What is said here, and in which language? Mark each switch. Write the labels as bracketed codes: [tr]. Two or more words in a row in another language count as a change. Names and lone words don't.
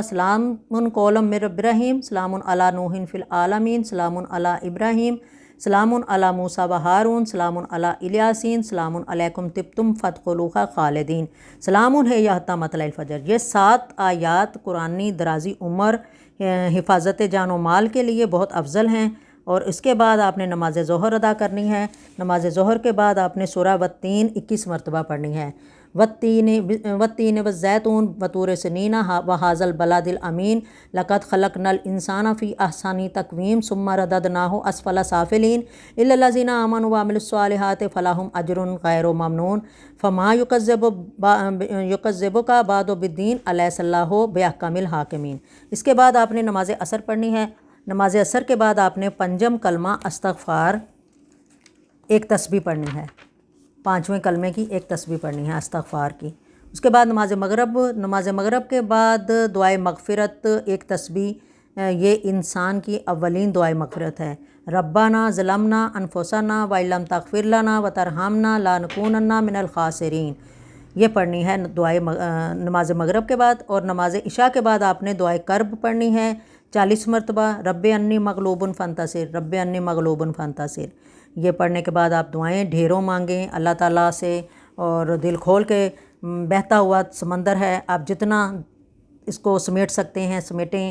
[ar] سلام قولا من رب رحیم، سلام علی نوح فی العالمین، سلام علی ابراہیم، سلام علی موسیٰ و ہارون، سلام علی الیاسین، سلام علیکم طبتم فادخلوہا خالدین، سلام ہے حتی مطلع الفجر۔ [ur] یہ 7 آیات قرآنی درازی عمر، حفاظت جان و مال کے لیے بہت افضل ہیں۔ اور اس کے بعد آپ نے نماز ظہر ادا کرنی ہے۔ نماز ظہر کے بعد آپ نے سورہ والتین 21 مرتبہ پڑھنی ہے۔ [ar] والتين والزيتون وطور سينين وهذا البلد الأمين لقد خلقنا الإنسان في أحسن تقويم ثم رددناه أسفل سافلين إلا الذين آمنوا وعملوا الصالحات فلهم أجر غير ممنون فما يكذبك بعد بالدين أليس الله بأحكم الحاكمين. [ur] اس کے بعد آپ نے نماز عصر پڑھنی ہے۔ نماز عصر کے بعد آپ نے پنجم کلمہ استغفار ایک تسبیح پڑھنی ہے. پانچویں کلمے کی ایک تسبیح پڑھنی ہے استغفار کی. اس کے بعد نماز مغرب کے بعد دعائے مغفرت ایک تسبیح، یہ انسان کی اولین دعائے مغفرت ہے. [ar] ربنا ظلمنا أنفسنا وإن لم تغفر لنا وترحمنا لنكونن من الخاسرين, [ur] یہ پڑھنی ہے دعائے نماز مغرب کے بعد. اور نماز عشاء کے بعد آپ نے دعائے کرب پڑھنی ہے 40 مرتبہ, [ar] رب أني مغلوب فانتصر, رب أني مغلوب فانتصر. [ur] یہ پڑھنے کے بعد آپ دعائیں ڈھیروں مانگیں اللہ تعالیٰ سے، اور دل کھول کے، بہتا ہوا سمندر ہے، آپ جتنا اس کو سمیٹ سکتے ہیں سمیٹیں.